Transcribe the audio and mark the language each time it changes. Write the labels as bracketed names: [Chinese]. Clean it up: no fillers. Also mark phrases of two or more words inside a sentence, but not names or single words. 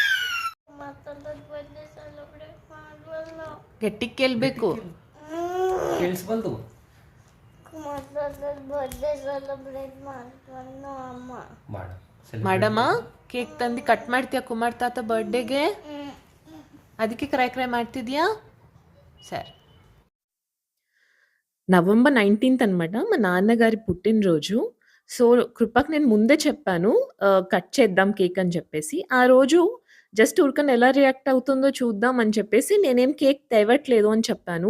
[Kannada] ಗಟ್ಟಿಗೆ ಕೇಳಬೇಕು. ಕೇಳಿಸ್ಬಲ್ದು. ಮಾಡಮ್ಮ, ಕೇಕ್ ತಂದು ಕಟ್ ಮಾಡ್ತೀಯಾ ಕುಮಾರ್ ತಾತ ಬರ್ಡೇಗೆ? ಅದಕ್ಕೆ [English] cry cry [Kannada] ಮಾಡ್ತಿದ್ಯಾ? [Telugu] సరే. నవంబర్ 19th అనమాట మా నాన్నగారి పుట్టినరోజు. సో, కృపకి నేను ముందే చెప్పాను కట్ చేద్దాం కేక్ అని చెప్పేసి. ఆ రోజు జస్ట్ ఊరికనే ఎలా రియాక్ట్ అవుతుందో చూద్దాం అని చెప్పేసి నేనేం కేక్ తేవట్లేదు అని చెప్పాను.